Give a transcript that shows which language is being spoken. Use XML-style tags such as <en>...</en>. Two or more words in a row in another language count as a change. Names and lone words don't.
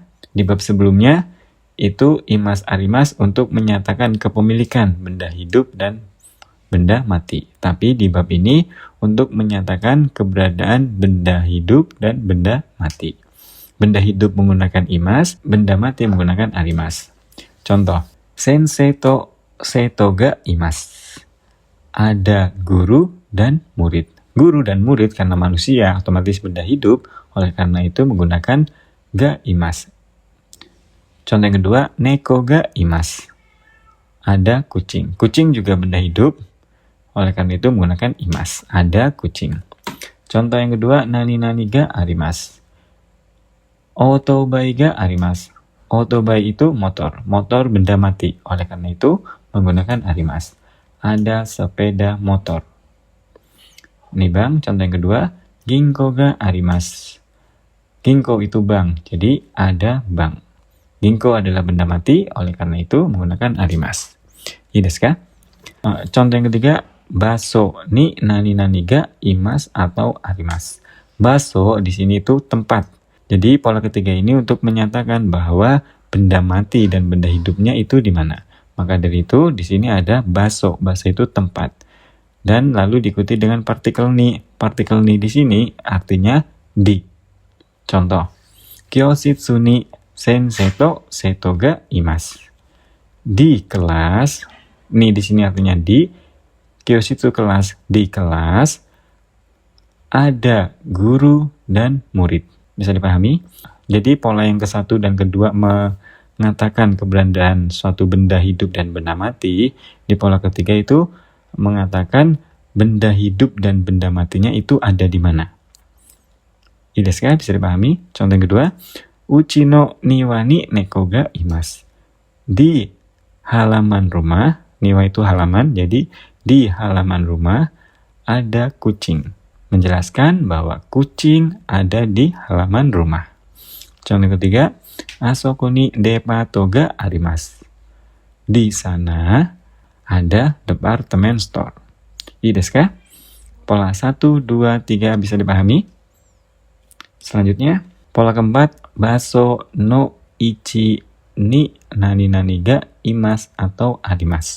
<id>Di bab sebelumnya itu</id> <ja>います あります</ja> <id>untuk menyatakan kepemilikan benda hidup dan benda mati. Tapi di bab ini untuk menyatakan keberadaan benda hidup dan benda mati. Benda hidup menggunakan imas, benda mati menggunakan arimas. Contoh,</id> <ja>先生と生徒がいます.</ja> <id>Ada guru dan murid. Guru dan murid karena manusia otomatis benda hidup, oleh karena itu menggunakan</id> <ja>がいます.</ja> <id>Contoh yang kedua,</id> <ja>猫がいます.</ja> <id>Ada kucing. Kucing juga benda hidup, oleh karena itu menggunakan imas. Ada kucing. Contoh yang kedua,</id> <ja>何々があります. オートバイがあります.</ja> <id>Otobai itu motor. Motor benda mati, oleh karena itu menggunakan arimasu. Ada sepeda motor. Ini bank, contoh yang kedua,</id> <ja>銀行があります.</ja> <id>Ginko itu bank, jadi ada bank. Ginko adalah benda mati, oleh karena itu menggunakan arimasu.</id> <ja>いやですか?</ja> <id>Contoh yang ketiga,</id> <ja>場所に何々がいます</ja> <id>atau arimasu. Baso di sini itu tempat. Jadi pola ketiga ini untuk menyatakan bahwa benda mati dan benda hidupnya itu di mana. Maka dari itu di sini ada baso. Baso itu tempat. Dan lalu diikuti dengan partikel ni. Partikel ni di sini artinya di. Contoh,</id> <ja>教室に先生と生徒がいます.</ja> <id>Di kelas, ni di sini artinya di. Kyoshitsu kelas, di kelas ada guru dan murid. Bisa dipahami? Jadi pola yang ke-1 dan kedua mengatakan keberadaan suatu benda hidup dan benda mati. Di pola ketiga itu mengatakan benda hidup dan benda matinya itu ada di mana.</id> <ja>いやですか?</ja> <id>Bisa dipahami? Contoh yang kedua,</id> <ja>うちの庭に猫がいます.</ja> <id>Di halaman rumah, niwa itu halaman, jadi di halaman rumah ada kucing. Menjelaskan bahwa kucing ada di halaman rumah. Contoh yang ketiga,</id> <ja>あそこにデパートがあります.</ja> <id>Di sana ada departemen store.</id> <ja>いやですか?</ja> <id>Pola 1, 2, 3 bisa dipahami? Selanjutnya, pola keempat,</id> <ja>場所の位置に何々がいます</ja> <id>atau arimasu.</id>